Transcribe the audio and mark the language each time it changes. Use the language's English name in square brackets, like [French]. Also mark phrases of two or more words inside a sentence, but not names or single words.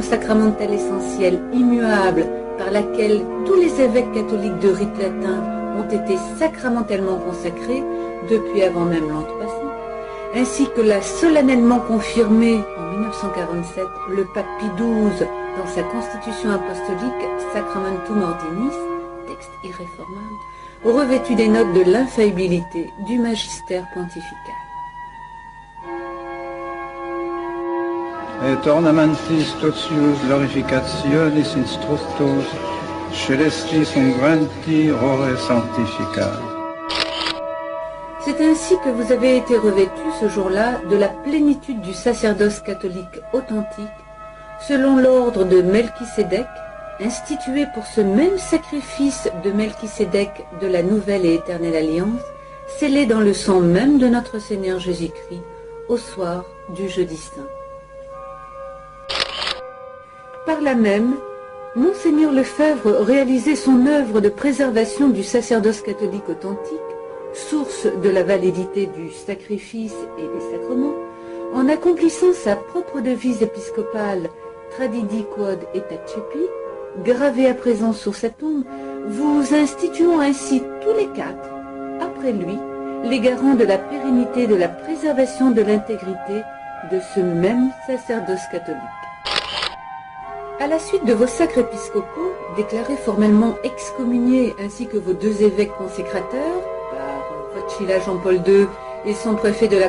[French] sacramentelle essentielle, immuable, par laquelle tous les évêques catholiques de rite latin ont été sacramentellement consacrés depuis avant même l'an 300, ainsi que l'a solennellement confirmé en 1947 le pape Pie XII dans sa constitution apostolique Sacramentum Ordinis, texte irréformable, revêtu des notes de l'infaillibilité du magistère pontifical. [Latin] Et ornamentis totius glorificationis instructus, celestis ungranti ore sanctificari. [French] C'est ainsi que vous avez été revêtus ce jour-là de la plénitude du sacerdoce catholique authentique, selon l'ordre de Melchisédek, institué pour ce même sacrifice de Melchisédek de la nouvelle et éternelle alliance, scellé dans le sang même de notre Seigneur Jésus-Christ, au soir du jeudi saint. Par là même, Monseigneur Lefebvre réalisait son œuvre de préservation du sacerdoce catholique authentique, source de la validité du sacrifice et des sacrements, en accomplissant sa propre devise épiscopale [Latin] Tradidi quod et accepi, [French] gravée à présent sur sa tombe, vous instituons ainsi tous les quatre, après lui, les garants de la pérennité et de la préservation de l'intégrité de ce même sacerdoce catholique. À la suite de vos sacres épiscopaux, déclarés formellement excommuniés ainsi que vos deux évêques consécrateurs, par Vocila Jean-Paul II et son préfet de la